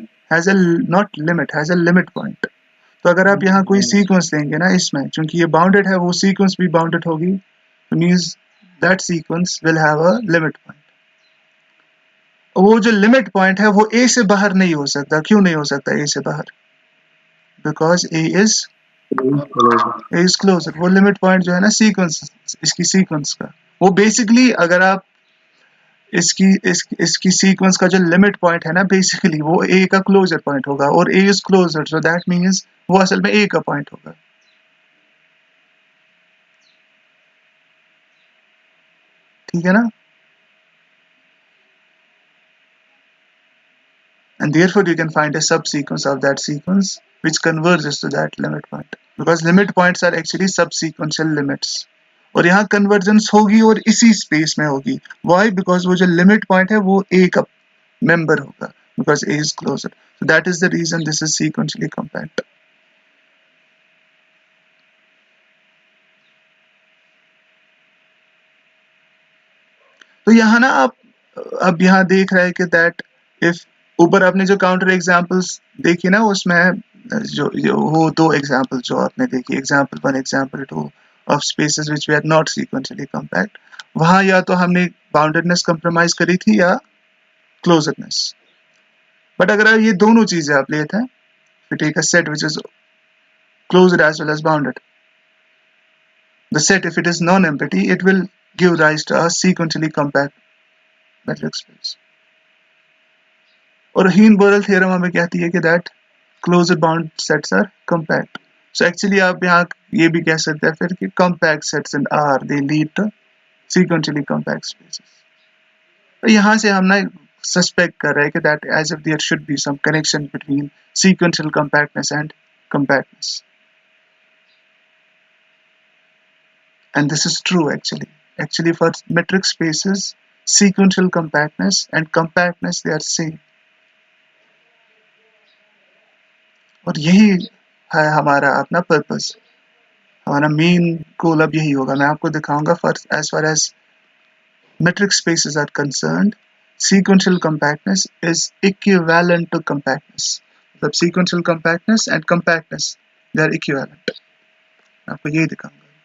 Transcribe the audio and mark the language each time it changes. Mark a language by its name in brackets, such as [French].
[English] Has a not limit, has a limit point. [Hindi] तो अगर आप यहाँ कोई सीक्वेंस लेंगे ना इसमें, चूंकि ये बाउंडेड है, वो सीक्वेंस भी बाउंडेड होगी, तो [English] Means that sequence will have a limit point. [Hindi] वो जो लिमिट पॉइंट है वो ए से बाहर नहीं हो सकता। क्यों नहीं हो सकता ए से बाहर? [English] Because A is closure. [Hindi] वो लिमिट पॉइंट जो है ना सीक्वेंस, इसकी सीक्वेंस का, वो बेसिकली अगर आप इसकी सीक्वेंस का जो लिमिट पॉइंट है ना, बेसिकली वो ए का क्लोजर पॉइंट होगा, और [English] A is closure, so that means [Hindi] वो असल में ए का पॉइंट होगा। ठीक है ना? [English] And therefore you can find a subsequence of that sequence which converges to that limit point, because limit points are actually subsequential limits. [Hindi] और यहाँ convergence होगी और इसी स्पेस में होगी। [English] Why? Because [Hindi] वो जो limit point है वो A का member होगा, [English] because A is closer. So that is the reason this is sequentially compact. [Hindi] तो यहाँ ना आप अब यहाँ देख रहे हैं कि [English] that if [Hindi] ऊपर आपने जो काउंटर एग्जाम्पल्स देखी ना, उसमें जो वो दो एग्जाम्पल जो आपने देखी, example 1, example 2 [English] of spaces which we are not sequentially compact, [Hindi] वहां या तो हमने बाउंडेडनेस कंप्रोमाइज करी थी या क्लोजरनेस। [English] but [Hindi] अगर ये दोनों चीजें आप लेते हैं, [English] you take a set which is closed as well as bounded, the set if it is non-empty it will give rise to a sequentially compact metric space. [Hindi] और हीन बोरेल थ्योरम हमें कहती है कि [English] That closed bound sets are compact. [Hindi] So actually आप यहाँ ये भी कह सकते हैं फिर कि [English] Compact sets in are they lead to sequentially compact spaces. [Hindi] तो यहाँ से हम ना सस्पेक्ट कर रहे हैं कि [English] That as if there should be some connection between sequential compactness and compactness, and this is true actually for metric spaces sequential compactness and compactness they are same। [Hindi] और यही है हमारा अपना पर्पस, हमारा मेन गोल अब यही होगा। मैं आपको दिखाऊंगा [English] as far as metric spaces are concerned, sequential compactness is equivalent to compactness। मतलब sequential compactness and compactness they are equivalent, [Hindi] मैं आपको यही दिखाऊंगा।